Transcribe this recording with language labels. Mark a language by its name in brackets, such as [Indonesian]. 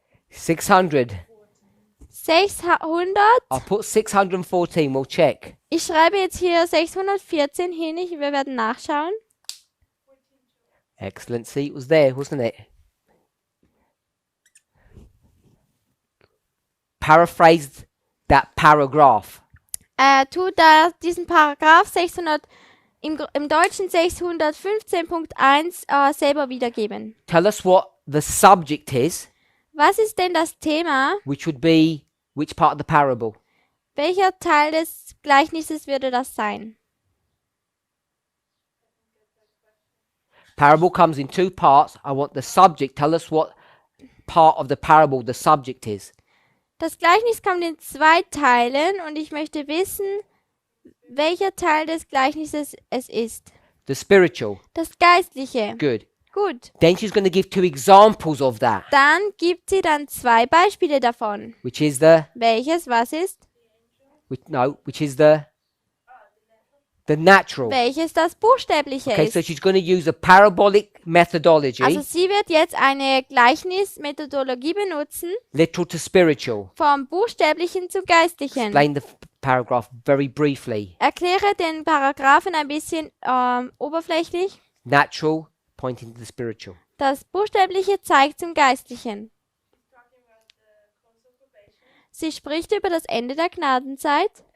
[English] $600. [German] 600. [English] I'll put 614. We'll check. [German] Ich schreibe jetzt hier 614 hin. Wir werden nachschauen. [English] Excellent. See, it was there, wasn't it? Paraphrased that paragraph. [German] Tu da diesen Paragraph 600 im Deutschen 615.1 selber wiedergeben. [English] Tell us what the subject is, [German] Was ist denn das Thema? [English] which would be which part of the parable? [German] Welcher Teil des Gleichnisses würde das sein? [English] Parable comes in two parts. I want the subject. Tell us what part of the parable the subject is. [German] Das Gleichnis kommt in 2 Teilen und ich möchte wissen, welcher Teil des Gleichnisses es ist. [English] The spiritual. [German] Das Geistliche. [English] Good. [German] Gut. [English] Then she's going to give 2 examples of that, [German] Dann gibt sie dann 2 Beispiele davon. [English] which is the [German] Welches, was ist? [English] which is the natural. [German] Welches das Buchstäbliche [English] Okay, so [German] ist. [English] she's going to use a parabolic methodology, [German] Also sie wird jetzt eine Gleichnismethodologie benutzen, [English] literal to spiritual. [German] vom Buchstäblichen zum Geistlichen. [English] Explain the paragraph very briefly. [German] Erkläre den Paragraphen ein bisschen oberflächlich. [English] Natural pointing to the spiritual. [German] Das Buchstäbliche zeigt zum Geistlichen. Sie spricht über das Ende der Gnadenzeit.